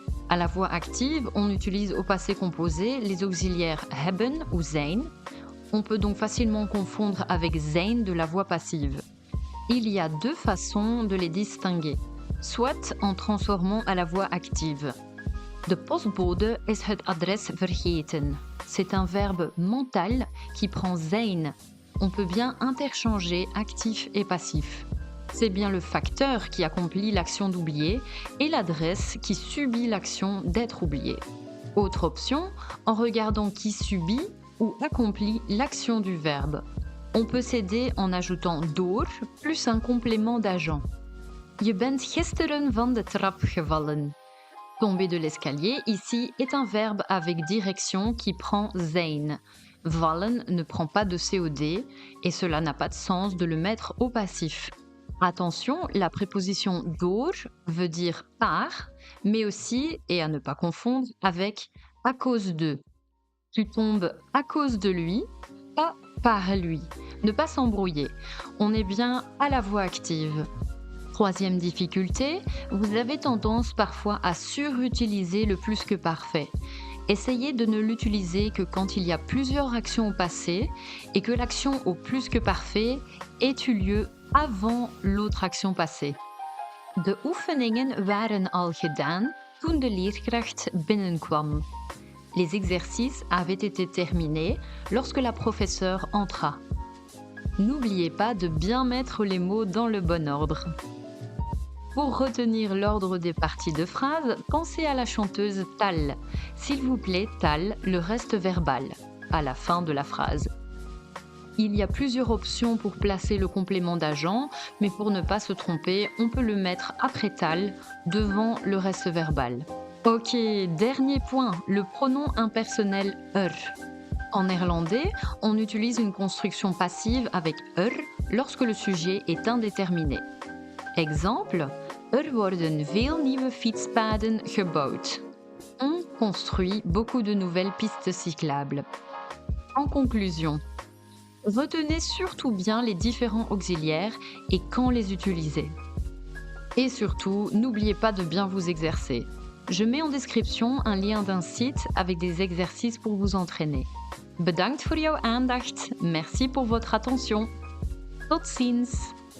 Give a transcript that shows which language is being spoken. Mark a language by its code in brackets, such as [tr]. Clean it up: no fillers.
[fr] À la voix active, on utilise au passé composé les auxiliaires hebben ou zijn. On peut donc facilement confondre avec zijn de la voix passive. Il y a 2 façons de les distinguer, soit en transformant à la voix active. [nl] De postbode is het adres vergeten. [fr] C'est un verbe mental qui prend zijn. On peut bien interchanger actif et passif. C'est bien le facteur qui accomplit l'action d'oublier et l'adresse qui subit l'action d'être oubliée. Autre option, en regardant qui subit ou accomplit l'action du verbe. On peut s'aider en ajoutant door plus un complément d'agent. [nl] Je bent gisteren van de trap gevallen. [fr] Tomber de l'escalier, ici, est un verbe avec direction qui prend zijn. Vallen ne prend pas de COD et cela n'a pas de sens de le mettre au passif. Attention, la préposition door veut dire par, mais aussi, et à ne pas confondre, avec à cause de. Tu tombes à cause de lui, pas par lui. Ne pas s'embrouiller. On est bien à la voix active. Troisième difficulté, vous avez tendance parfois à surutiliser le plus que parfait. Essayez de ne l'utiliser que quand il y a plusieurs actions au passé et que l'action au plus que parfait ait eu lieu avant l'autre action passée. [nl] De oefeningen waren al gedaan toen de leerkracht binnenkwam. [fr] Les exercices avaient été terminés lorsque la professeure entra. N'oubliez pas de bien mettre les mots dans le bon ordre. Pour retenir l'ordre des parties de phrases, pensez à la chanteuse Tal. S'il vous plaît, Tal, le reste verbal, à la fin de la phrase. Il y a plusieurs options pour placer le complément d'agent, mais pour ne pas se tromper, on peut le mettre après Tal, devant le reste verbal. Ok, dernier point, le pronom impersonnel En néerlandais, on utilise une construction passive avec lorsque le sujet est indéterminé. Exemple, [nl] worden veel nieuwe fietspaden gebouwd. [fr] On construit beaucoup de nouvelles pistes cyclables. En conclusion, retenez surtout bien les différents auxiliaires et quand les utiliser. Et surtout, n'oubliez pas de bien vous exercer. Je mets en description un lien d'un site avec des exercices pour vous entraîner. [nl] Bedankt voor jouw aandacht. [fr] Merci pour votre attention. [nl] Tot ziens.